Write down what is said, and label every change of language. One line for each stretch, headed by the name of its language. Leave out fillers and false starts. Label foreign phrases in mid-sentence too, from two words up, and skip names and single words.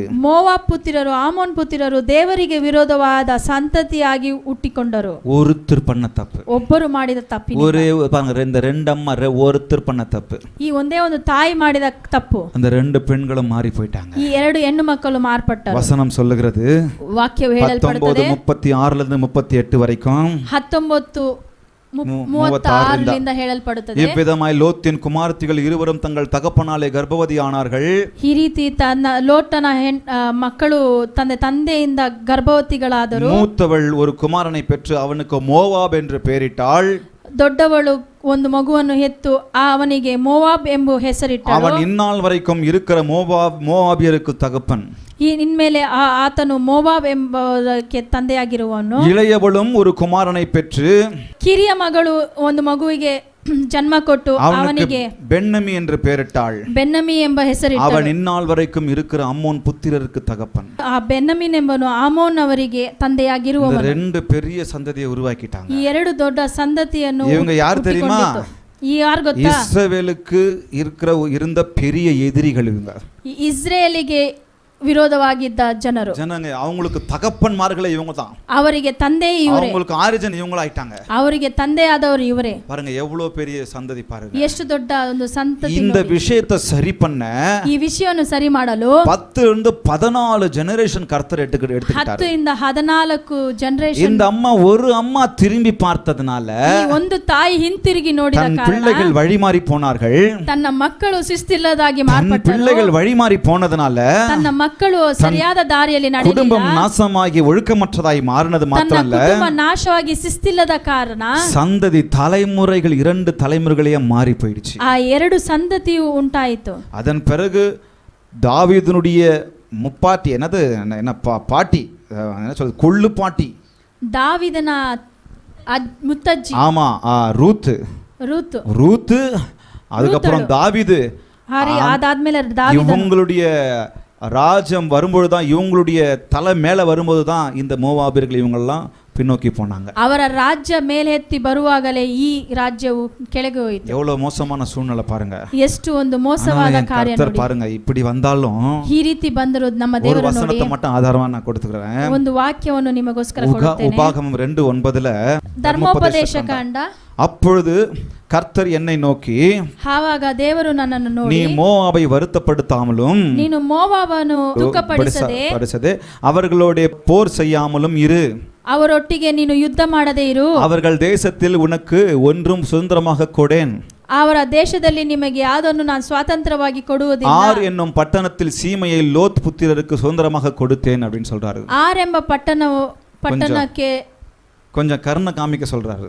Kannada: ಮೋವಾಬ್ ಪುತ್ರರು ಆಮೋನ್ ಪುತ್ರರು ದೇವರಿಗೆ ವಿರೋಧವಾದ ಸಂತತಿಯಾಗಿ ಹುಟ್ಟಿಕೊಂಡರು.
Tamil: ஒருத்தர் பண்ண தப்பு,
Kannada: ಒಬ್ಬರು ಮಾಡಿದ ತಪ್ಪು.
Tamil: ஒரே பாருங்க, இந்த ரெண்டு அம்மா ஒருத்தர் பண்ண தப்பு,
Kannada: ಈ ಒಂದೇ ಒಂದು ತಾಯಿ ಮಾಡಿದ ತಪ್ಪು.
Tamil: அந்த ரெண்டு பெண்களும் மாறி போயிட்டாங்க.
Kannada: ಈ ಎರಡು ಹೆಣ್ಣು ಮಕ್ಕಳು ಮಾರ್ಪಟ್ಟರು.
Tamil: வசனம் சொல்லுகிறது,
Kannada: ವಾಕ್ಯವು ಹೇಳಲ್ಪಡುತ್ತದೆ
Tamil: 19:36 38 வரைக்கும்
Kannada: 19:36 ಹೇಳಲ್ಪಡುತ್ತದೆ.
Tamil: இவ்விதமாய் லோத்தின் குமாரத்திகள் இருவரும் தங்கள் தகப்பனாலே கர்ப்பவதியானார்கள்.
Kannada: ಈ ರೀತಿ ತನ್ನ ಲೋಟನ ಮಕ್ಕಳು ತಂದೆಯಿಂದ ಗರ್ಭವತಿಗಳಾದರು.
Tamil: மூத்தவள் ஒரு குமாரனை பெற்று அவனுக்கு மோவாப் என்று பெயரிட்டாள்.
Kannada: ದೊಡ್ಡವಳು ಒಂದು ಮಗುವನ್ನು ಹೆತ್ತು ಅವನಿಗೆ ಮೋವಾಬ್ ಎಂಬ ಹೆಸರಿಟ್ಟಳು.
Tamil: அவன் இந்நாள் வரைக்கும் இருக்கிற மோவாபியருக்கு தகப்பன்.
Kannada: ಇನ್ಮೇಲೆ ಆತನು ಮೋವಾಬ್ ಎಂಬುದಕ್ಕೆ ತಂದೆಯಾಗಿರುವನು.
Tamil: இளையவளும் ஒரு குமாரனை பெற்று
Kannada: ಕಿರಿಯ ಮಗಳು ಒಂದು ಮಗುವಿಗೆ ಜನ್ಮ ಕೊಟ್ಟು ಅವನಿಗೆ
Tamil: பென்னமி என்று பெயரிட்டாள்.
Kannada: ಬೆನ್ನಮಿ ಎಂಬ ಹೆಸರಿಟ್ಟಳು.
Tamil: அவன் இந்நாள் வரைக்கும் இருக்கிற அம்மோன் புத்திரருக்கு தகப்பன்.
Kannada: ಆ ಬೆನ್ನಮಿನ್ ಎಂಬನು ಆಮೋನ್ ಅವರಿಗೆ ತಂದೆಯಾಗಿರುವವನು.
Tamil: ரெண்டு பெரிய சந்ததியை உருவாக்கிட்டாங்க.
Kannada: ಈ ಎರಡು ದೊಡ್ಡ ಸಂತತಿಯನ್ನು
Tamil: இவங்க யார் தெரியுமா?
Kannada: ಯಾರು ಗೊತ್ತಾ?
Tamil: இஸ்ரவேலுக்கு இருந்த பெரிய எதிரிகள் இவங்க.
Kannada: ಇಸ್ರೇಲಿಗೆ ವಿರೋಧವಾಗಿದ್ದ ಜನರು.
Tamil: ಜನங்க அவங்களுக்கு தகப்பன்மார்களே இவங்க தான்.
Kannada: ಅವರಿಗೆ ತಂದೆ ಇವರೇ.
Tamil: அவங்களுக்கு ஆரிஜின் இவங்கள ஆயிட்டாங்க.
Kannada: ಅವರಿಗೆ ತಂದೆಯಾದವರು ಇವರೇ.
Tamil: பாருங்க எவ்வளவு பெரிய சந்ததி பாருங்க.
Kannada: ಎಷ್ಟು ದೊಡ್ಡ ಒಂದು ಸಂತತಿ.
Tamil: இந்த விஷயத்தை சரி பண்ண,
Kannada: ಈ ವಿಷಯವನ್ನು ಸರಿ ಮಾಡಲು
Tamil: 10 ರಿಂದ 14 ಜನರೇஷன் கர்த்தர் எடுத்துக்கிட்டார்.
Kannada: 10 ರಿಂದ 14 ಜನರೇಷನ್.
Tamil: இந்த அம்மா ஒரு அம்மா திரும்பி பார்த்ததனால
Kannada: ಒಂದು ತಾಯಿ ಹಿಂತಿರುಗಿ ನೋಡಿದ ಕಾರಣ
Tamil: தன் பிள்ளைகள் வழிமாறி போனார்கள்.
Kannada: ತನ್ನ ಮಕ್ಕಳು ಶಿಸ್ತಿಲ್ಲದಾಗಿ ಮಾರ್ಪಟ್ಟರು.
Tamil: பிள்ளைகள் வழிமாறி போனதனால
Kannada: ತನ್ನ ಮಕ್ಕಳು ಸರಿಯಾದ ದಾರಿಯಲ್ಲಿ ನಡೆಯಲಿಲ್ಲ.
Tamil: குடும்பம் நாசமாகி ஒழுக்கமற்றதாய் மாறினது மாத்திரமல்ல,
Kannada: ಕುಟುಂಬ ನಾಶವಾಗಿ ಶಿಸ್ತಿಲ್ಲದ ಕಾರಣ
Tamil: சந்ததி தலைமுறைகள் 2 தலைமுறைகளே மாறி போயிடுச்சு.
Kannada: ಆ ಎರಡು ಸಂತತಿಯು ಉಂಟಾಯಿತು.
Tamil: அதன் பிறகு தாவீதுனுடைய முப்பாட்டி என்ன பாட்டி என்ன சொல்றது, கொள்ளு பாட்டி,
Kannada: ದಾವಿದನ ಮುತ್ತಜ್ಜಿ.
Tamil: ஆமா, ரூத். அதுக்கப்புறம் தாவீது.
Kannada: அதாದ್ಮೇಲೆ ದಾವಿದ.
Tamil: இவங்களுடைய ராஜ்யம் வரும்பொழுதுதான், இவங்களுடைய தலை மேல வரும்போது தான் இந்த மோவாபியர்கள் இவங்கெல்லாம் பின்னோக்கி போனாங்க.
Kannada: ಅವರ ರಾಜ್ಯ ಮೇಲೆತ್ತಿ ಬರುವಾಗಲೇ ಈ ರಾಜ್ಯವು ಕೆಳಗೆ ಹೋಯಿತು.
Tamil: எவ்வளவு மோசமான சூழ்நிலை பாருங்க.
Kannada: ಎಷ್ಟು ಒಂದು ಮೋಸವಾದ ಕಾರ್ಯ ನೋಡಿ.
Tamil: பாருங்க, இப்படி வந்தாலும்
Kannada: ಈ ರೀತಿ ಬಂದರೂ ನಮ್ಮ ದೇವರು ನೋಡಿ.
Tamil: ஒரு வசனத்தை மட்டும் ஆதாரமா நான் கொடுத்துக்கிறேன்.
Kannada: ಒಂದು ವಾಕ್ಯವನ್ನು ನಿಮಗೋಸ್ಕರ ಕೊಡುತ್ತೇನೆ.
Tamil: உபாகமம் 2:9
Kannada: ಧರ್ಮೋಪದೇಶ ಕಾಂಡ.
Tamil: அப்பொழுது கர்த்தர் என்னை நோக்கி,
Kannada: ಆವಾಗ ದೇವರು ನನ್ನನ್ನು ನೋಡಿ,
Tamil: நீ மோவாபை வருத்தப்படுத்தாமலும்
Kannada: ನೀನು ಮೋವಾಬನ್ನು ದುಃಖಪಡಿಸದೆ
Tamil: அவர்களோட போர் செய்யாமலும் இரு.
Kannada: ಅವರೊಟ್ಟಿಗೆ ನೀನು ಯುದ್ಧ ಮಾಡದೇ ಇರು.
Tamil: அவர்கள் தேசத்தில் உனக்கு ஒன்றும் சுதந்திரமாக கொடேன்.
Kannada: ಅವರ ದೇಶದಲ್ಲಿ ನಿಮಗೆ ಯಾವುದನ್ನು ನಾನು ಸ್ವಾತಂತ್ರ್ಯವಾಗಿ ಕೊಡುವುದಿಲ್ಲ.
Tamil: ஆர் என்னும் பட்டணத்தில் சீமையை லோத் புத்திரருக்கு சுதந்திரமாக கொடுத்தேன் அப்படின்னு சொல்றாரு.
Kannada: ಆರ್ ಎಂಬ ಪಟ್ಟಣಕ್ಕೆ
Tamil: கொஞ்சம் கருணை காமிக்க சொல்றாரு.